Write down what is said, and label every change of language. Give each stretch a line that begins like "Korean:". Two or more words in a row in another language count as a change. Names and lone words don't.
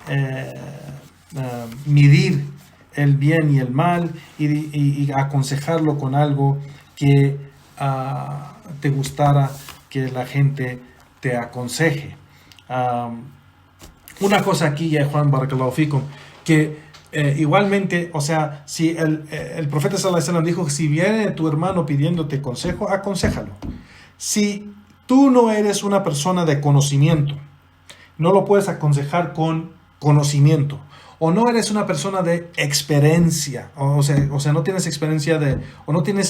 Spanish: medir el bien y el mal, y aconsejarlo con algo que te gustara que la gente te aconseje. Una cosa aquí, ya Juan,
Arabic: بارك الله فيكم,
Spanish: que igualmente, o sea, si el profeta
Arabic: صلى الله عليه وسلم
Spanish: dijo, si viene tu hermano pidiéndote consejo, aconséjalo. Si tú no eres una persona de conocimiento, no lo puedes aconsejar con conocimiento, o no eres una persona de experiencia, o sea, no tienes experiencia o no tienes,